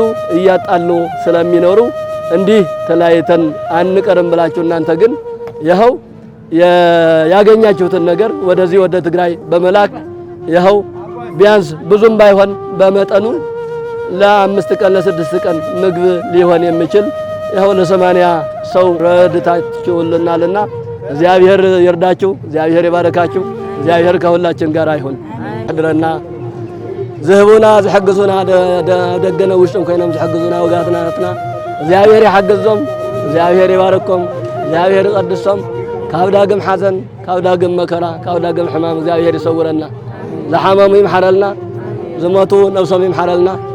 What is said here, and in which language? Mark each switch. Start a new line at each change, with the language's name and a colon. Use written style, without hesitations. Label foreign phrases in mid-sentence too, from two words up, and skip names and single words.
Amharic: እያጣሉ ስለሚኖሩ እንዲህ ተለያይተን አንቀርም ብላችሁ እናንተ ግን ይኸው ያገኛችሁትን ነገር ወደዚህ ወደ ትግራይ በመላክ ይኸው ቢያንስ ብዙም ባይሆን በመጠኑ ለ5 ቀን ለ6 ቀን ምግብ ሊሆን የሚችል ይኸው ለ80 ሰው ረድታችሁልናልና እግዚአብሔር ይርዳችሁ፣ እግዚአብሔር ይባርካችሁ፣ እግዚአብሔር ከሁላችን ጋር ይሁን።
Tigrinya: አድረና ዝህቡና ዝሐግዙና ደገነ ውሽጥም ኮይኖም ዝሐግዙና ወጋትናትና እግዚአብሔር ይሐግዞም፣ እግዚአብሔር ይባርኮም፣ እግዚአብሔር ይቀድሶም። ካብ ዳግም ሓዘን ካብ ዳግም መከራ ካብ ዳግም ሕማም እግዚአብሔር ይሰውረና። ዝሓመሙ ይምሓረልና፣ ዝሞቱ ነብሶም ይምሓረልና፣